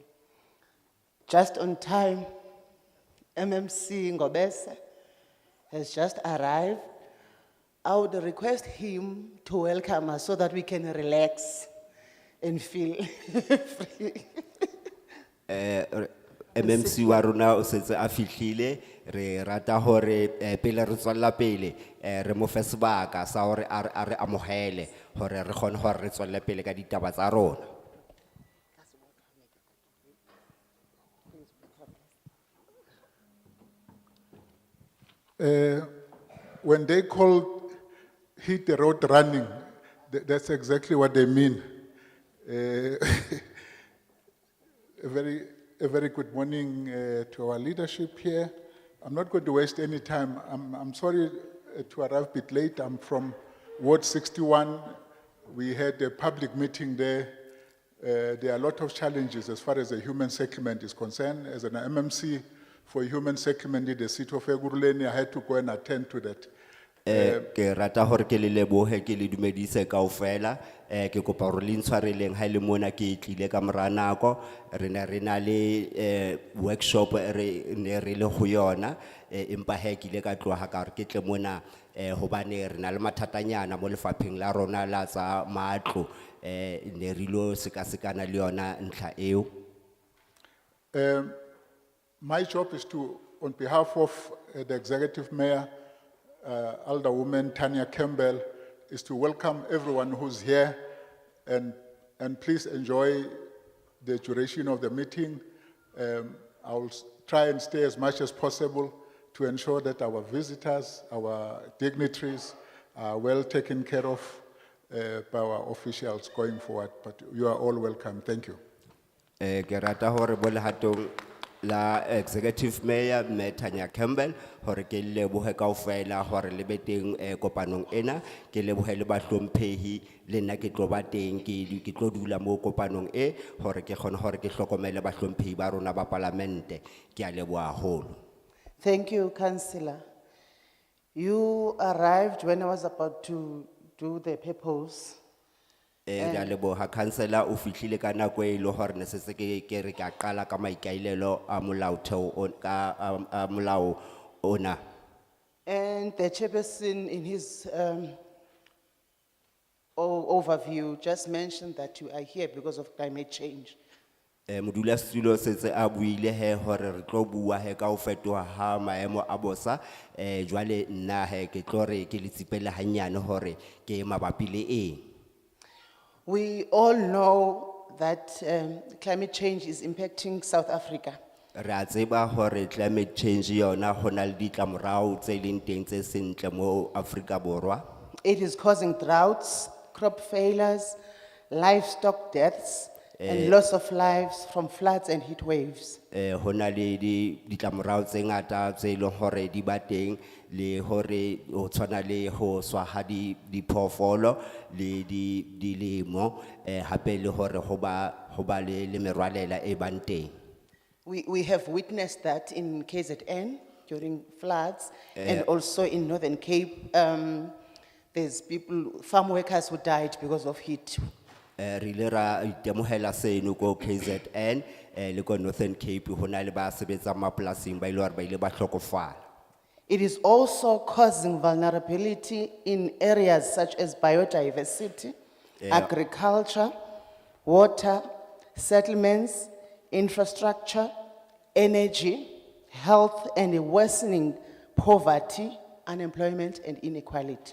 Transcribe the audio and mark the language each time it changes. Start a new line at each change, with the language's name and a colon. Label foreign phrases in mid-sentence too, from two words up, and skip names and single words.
English: Just on time, MMC Ngobese has just arrived. I would request him to welcome us so that we can relax and feel free.
Southern Sotho: MMC wa rona o setse a fihlile re rata hore pele re tswella pele re mo fe sebaka sa hore a re amohele hore re kgone hore re tswelle pele ka ditaba tsa rona.
English: When they call hit the road running, that's exactly what they mean. A very good morning to our leadership here. I'm not going to waste any time. I'm sorry, to arrive a bit late. I'm from Ward 61. We had a public meeting there. There are a lot of challenges as far as the human settlement is concerned. As an MMC for human settlement in the city of Eguruleni, I had to go and attend to that.
Southern Sotho: Ke rata hore ke le lebohe ke le dumedise kaofela ke kopa hore le ntshwareleng ha le mona ke tlile ka mora nako re na le workshop re ne re le ho yona empa he ke ile ka tloha ka re ke tle mona hobane re na le mathatanyana mo lefapheng la rona la tsa matlo ne re lo sekasekana le yona ntlha eo.
English: My job is to, on behalf of the executive mayor, Alderwoman Tanya Campbell, is to welcome everyone who's here and please enjoy the duration of the meeting. I will try and stay as much as possible to ensure that our visitors, our dignitaries are well taken care of by our officials going forward. But you are all welcome. Thank you.
Southern Sotho: Ke rata hore bo lehatong la
English: executive mayor
Southern Sotho: Tanya Campbell hore ke lebohe kaofela hore le be teng kopanong ena ke lebohe le bahlomphehi le nna ke tlo ba teng ke tlo dula mo kopanong e hore ke khone hore ke hlokomele bahlomphehi ba rona ba parlamente ke a leboha haholo.
English: Thank you, Councillor. You arrived when I was about to do the purpose.
Southern Sotho: Ke a leboha councillor o fihlile ka nako e le hore ne se ke re ka qala ka maikailelo a molaotheo ka molao ona.
English: And the chairperson in his overview just mentioned that you are here because of climate change.
Southern Sotho: Modulasetulo setse a buile he hore re tlo bua he ka o fetoha ha maemo a bosa jwale nna he ke tlo re ke le tsipela hanyane hore ke mabapi le eng.
English: We all know that climate change is impacting South Africa.
Southern Sotho: Re a tseba hore
English: climate change
Southern Sotho: yona hona le ditlamorao tse leng teng tse sentle mo Afrika Borwa.
English: It is causing droughts, crop failures, livestock deaths, and loss of lives from floods and heat waves.
Southern Sotho: Hona le ditlamorao tse ngata tse leng hore di ba teng le hore o tshwana le ho swa ha diphoofolo le dilemo hape le hore ho ba le merwalela e bang teng.
English: We have witnessed that in KZN during floods and also in Northern Cape. There's people, farm workers who died because of heat.
Southern Sotho: Rilera itemohela seno ko KZN le ko Northern Cape hona le ba sebetsa mapolasing ba ile hore ba ile ba hlokofala.
English: It is also causing vulnerability in areas such as biodiversity, agriculture, water, settlements, infrastructure, energy, health, and a worsening poverty, unemployment, and inequality.